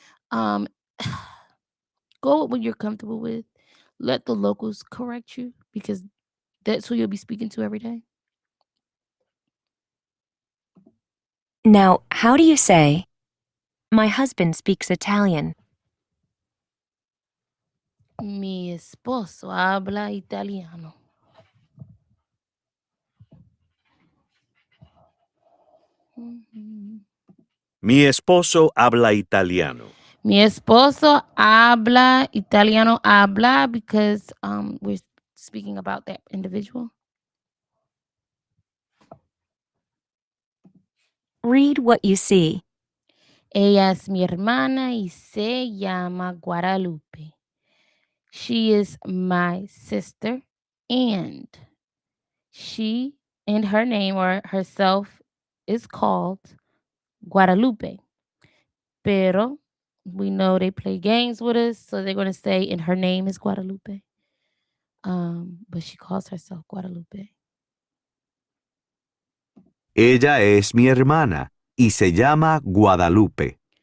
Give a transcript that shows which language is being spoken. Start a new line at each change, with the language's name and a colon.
English: Go with what you're comfortable with. Let the locals correct you because that's who you'll be speaking to every day. Now, how do you say, my husband speaks Italian?
Spanish: Mi esposo habla italiano. Mi esposo habla italiano. Mi esposo habla italiano.
English: Habla because we're speaking about that individual. Read what you see.
Spanish: Ella es mi hermana y se llama Guadalupe.
English: She is my sister and her name or herself is called Guadalupe. Pero we know they play games with us, so they're going to say, and her name is Guadalupe. But she calls herself Guadalupe.
Spanish: Ella es mi hermana y se llama Guadalupe.